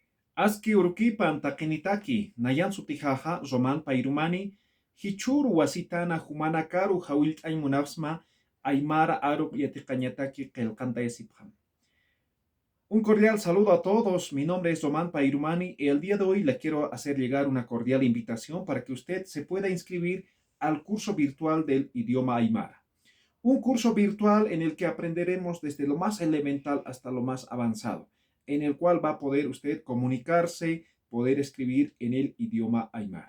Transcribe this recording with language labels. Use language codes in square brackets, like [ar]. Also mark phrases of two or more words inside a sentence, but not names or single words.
[ay] Aski urkipan takinitaki, nayan sutijaja, roman pairumani, hichuru wasitana humana karu hawilt'ay munasma, aymara aruk yatiqañataki qelqanta esipjam. [es] Un cordial saludo a todos. Mi nombre es Román Pairumani y el día de hoy le quiero hacer llegar una cordial invitación para que usted se pueda inscribir al curso virtual del idioma Aymara. Un curso virtual en el que aprenderemos desde lo más elemental hasta lo más avanzado, en el cual va a poder usted comunicarse, poder escribir en el idioma Aymara.